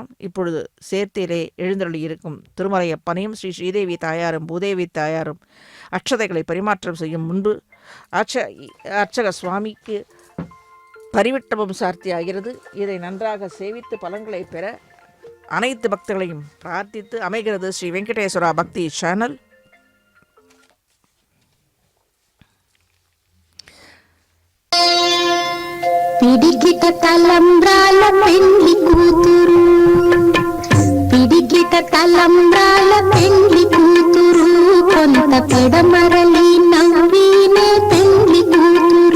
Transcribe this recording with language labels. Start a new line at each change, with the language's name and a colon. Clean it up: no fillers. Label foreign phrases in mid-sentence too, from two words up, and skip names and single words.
Tamil: இப்பொழுது சேர்த்தியிலே எழுந்தருளி இருக்கும் திருமலையப்பனையும் ஸ்ரீதேவி தாயாரும் பூதேவி தாயாரும் அக்ஷதைகளை பரிமாற்றம் செய்யும் முன்பு அர்ச்சக சுவாமிக்கு பரிவிட்டமும் சார்த்தியாகிறது. இதை நன்றாக சேவித்து பலன்களை பெற அனைத்து பக்தர்களையும் பிரார்த்தித்து அமைகிறது ஸ்ரீ வெங்கடேஸ்வரா பக்தி சேனல்.
Telugu: పిడికిట తలంబ్రాల పెండ్లి కూతురు, పిడికిట తలంబ్రాల పెండ్లి కూతురు, కొంత పెడమరలి నవ్వినే పెండ్లి కూతురు.